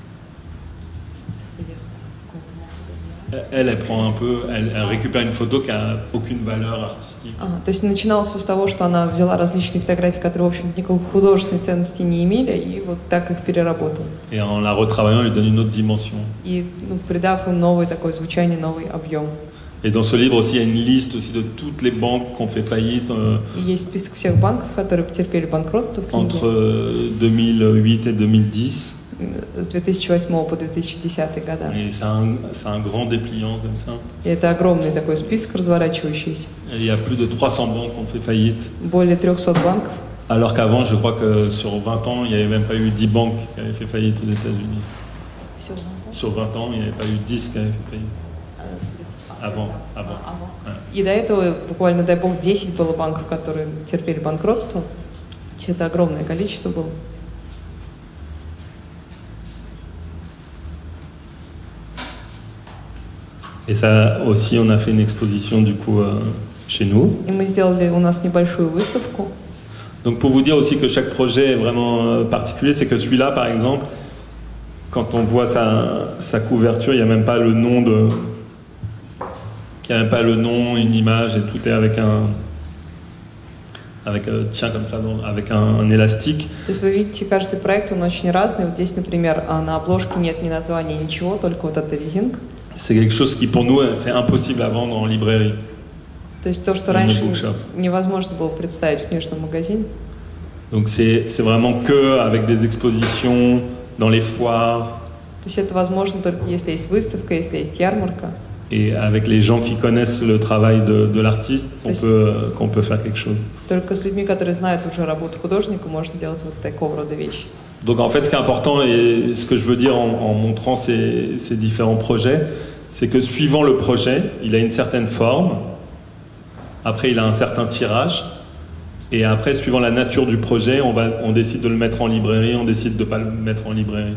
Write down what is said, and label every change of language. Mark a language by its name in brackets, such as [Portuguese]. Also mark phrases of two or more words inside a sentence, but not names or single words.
[French] Elle prend un peu, elle récupère une photo qui n'a aucune valeur artistique. [Russian] То есть начиналось все с того, что она взяла различные фотографии, которые, в общем, никакой художественной ценности не имели, и вот так их переработала. [French] Et en la retravaillant, elle lui donne une autre dimension. [Russian] И придав им новое такое звучание, новый объем. [French] Et dans ce livre aussi, il y a une liste aussi de toutes les banques qui ont fait faillite [Russian] И есть список всех банков, которые потерпели банкротство в книге. [French] entre 2008 et 2010. [Russian] С 2008 по 2010 года. [French] Et c'est un grand dépliant comme ça. [Russian] И это огромный такой список разворачивающийся. [French] Et il y a plus de 300 banques qui ont fait faillite. [Russian] Более 300 банков. [French] Alors qu'avant, je crois que sur 20 ans, il n'y avait même pas eu 10 banques qui avaient fait faillite aux États-Unis. Sur 20 ans, il n'y avait pas eu 10 qui avaient fait faillite. Avant. Ouais. [Russian] И до этого буквально, дай бог, 10 было банков, которые терпели банкротство. То есть это огромное количество было. [French] Et ça aussi, on a fait une exposition du coup chez nous. [Russian] И мы сделали у нас небольшую выставку. [French] Donc pour vous dire aussi que chaque projet est vraiment particulier, c'est que celui-là, par exemple, quand on voit sa couverture, il n'y a même pas le nom il n'y a même pas le nom, une image, et tout est avec comme ça, avec un élastique. [Russian] То есть вы видите, каждый проект, он очень разный. Вот здесь, например, на обложке нет ни названия, ничего, только вот эта резинка. [French] C'est quelque chose qui, pour nous, c'est impossible à vendre en librairie. [Russian] То есть то, что раньше невозможно было представить в книжном магазине. [French] Donc c'est vraiment que avec des expositions dans les foires. [Russian] То есть это возможно только если есть выставка, если есть ярмарка. [French] Et avec les gens qui connaissent le travail de l'artiste, qu'on peut faire quelque chose. [Russian] Только с людьми, которые знают уже работу художника, можно делать вот такого рода вещи. [French] Donc en fait, ce qui est important et ce que je veux dire en montrant ces différents projets, c'est que suivant le projet, il a une certaine forme, après il a un certain tirage, et après, suivant la nature du projet, on décide de le mettre en librairie, on décide de ne pas le mettre en librairie.